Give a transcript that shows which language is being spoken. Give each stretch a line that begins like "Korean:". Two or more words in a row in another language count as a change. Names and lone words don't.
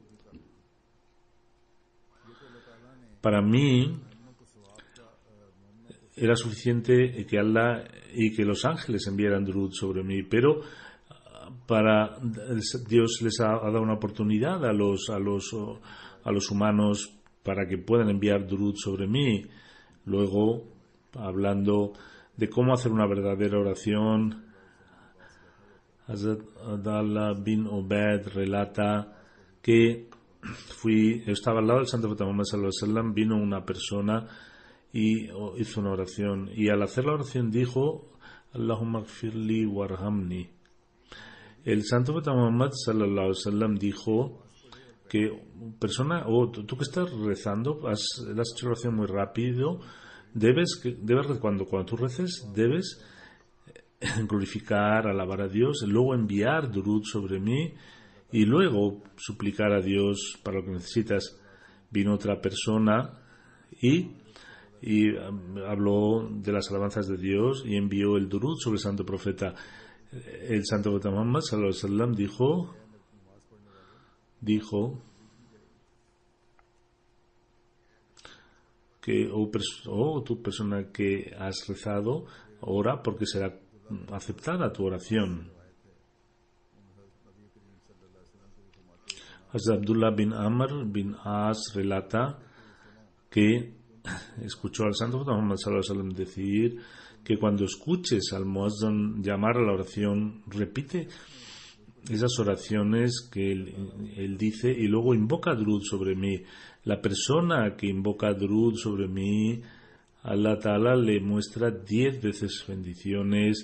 Spanish: Para mí era suficiente que Allah y que los ángeles enviaran durud sobre mí, pero Dios les ha dado una oportunidad a los humanos para que puedan enviar durud sobre mí. Luego, hablando de cómo hacer una verdadera oración, Hazrat Abdallah bin Ubaid relata que estaba al lado del santo profeta Muhammad
Arabic: صلى الله عليه وسلم,
Spanish: vino una persona y hizo una oración, y al hacer la oración dijo:
Arabic: اللهم اغفر لي وارحمني.
Spanish: El santo profeta Muhammad
Arabic: صلى الله عليه وسلم
Spanish: dijo que persona, tú que estás rezando, has hecho oración muy rápido, cuando tú reces, debes glorificar, alabar a Dios, luego enviar durud sobre mí y luego suplicar a Dios para lo que necesitas. Vino otra persona y habló de las alabanzas de Dios y envió el durud sobre el santo profeta. El santo profeta Muhammad
Arabic: صلى الله عليه وسلم
Spanish: dijo que tu persona que has rezado, ora porque será aceptada tu oración. Hazrat Abdullah bin Amr bin As relata que escuchó al santo profeta Muhammad
Arabic: صلى الله عليه وسلم
Spanish: decir que cuando escuches al muazzin llamar a la oración, repite esas oraciones que él dice y luego invoca durud sobre mí. La persona que invoca durud sobre mí,
Arabic: الله تعالى
Spanish: le muestra 10 veces bendiciones.